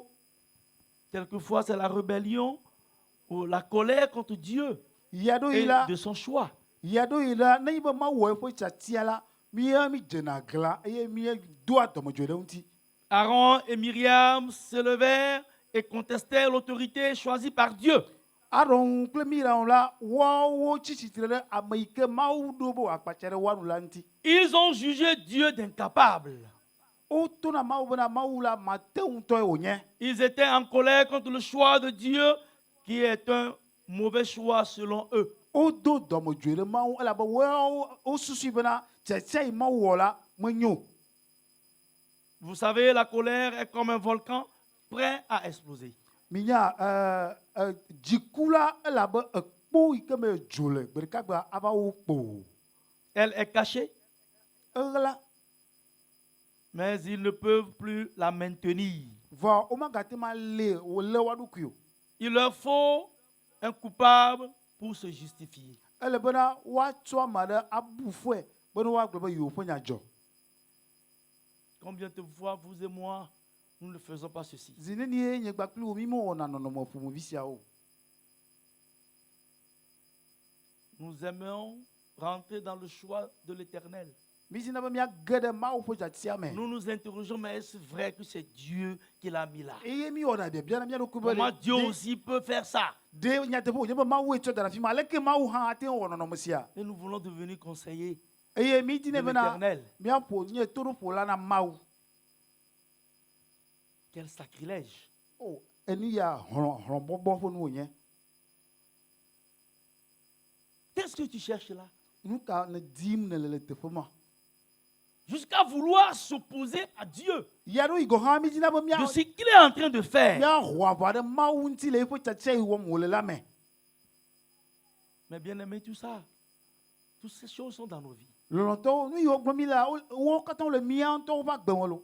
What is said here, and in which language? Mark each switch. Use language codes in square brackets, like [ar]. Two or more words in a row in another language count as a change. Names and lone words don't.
[fr] Quelquefois, c'est la rébellion ou la colère contre Dieu [ee] Ya ɖo et yi la [fr] de son choix. [ee] ya ɖo yi la ne yi be mawɔ eƒe tsatia la mi dzena glã eye miedoa dɔmedzoe ɖe ŋuti. [fr] Aaron et Myriam se levèrent et contestèrent l'autorité choisie par Dieu. [ee] Aron kple Miriam la woawo tsi tsitre ɖe ame yi ke Mawu ɖo be wòakpatsa ɖe woanu la ŋuti. [fr] Ils ont jugé Dieu d'incapable. [ee] Wotona Mawu bena Mawu la mate ŋutɔe wònye. [fr] Ils étaient en colère contre le choix de Dieu, qui est un mauvais choix selon eux. [ee] Wodo dɔmedzoe ɖe Mawu elabe wosusui bena tsetsia yi Mawu wɔ la menyo. [fr] Vous savez, la colère est comme un volcan prêt à exploser. [ee] Minya dziku la elabe ekpo yi ke me dzo le gbe ɖeka gbea ava wo kpo. [fr] Elle est cachée, [ee] Eɣe la [fr] mais ils ne peuvent plus la maintenir. [ee] vɔ womagate ma lée wòlé woa ɖokui o. [fr] Il leur faut un coupable pour se justifier. [ee] Ele bena woatsɔ ame aɖe abu fɔe bena woagblɔ be yewo ƒe nya dzɔ. [fr] Combien de fois vous et moi, nous ne faisons pas ceci? [ee] Zi nenie nye kpakpli wo mi mewɔna nɔnɔme ƒomevi siawo. [fr] Nous aimons rentrer dans le choix de l'Éternel. [ee] Mi dina be miage ɖe Mawu ƒe dzatia me. [fr] Nous nous interrogeons, mais est-ce vrai que c'est Dieu qui l'a mis là? [ee] Eye mi wɔna biabia na mia ɖokui be [fr] Comment Dieu aussi peut faire ça? [ee] de nyateƒe wònye be Mawu tsɔ da ɖe afi ma aleke Mawu hã ate ŋu wɔ nɔnɔme sia. [fr] Et nous voulons devenir conseillers [ee] Eye mi de dine bena l'Éternel. miaƒo nye toɖoƒola na Mawu. [fr] Quel sacrilège! [ee] O enu ya hlɔ̃bɔbɔ ƒe nu wònye. [fr] Qu'est-ce que tu cherches là? [ee] Nu ka ne dim ne le teƒe ma? [fr] jusqu'à vouloir s'opposer à Dieu [ee] yaɖo yi gɔ hã mi dina be [fr] de ce qu'il est en train de faire. [ee] míaho aʋa ɖe Mawu ŋuti le eƒe tsatsia yi wɔm wòle la me. [fr] Mais bien aimé, tout ça, toutes ces choses sont dans nos vies. [ee] Lɔlɔ̃tɔwo nu yiwo gblɔm mi la wo katã wole mía ŋutɔwo ƒe agbe me lo.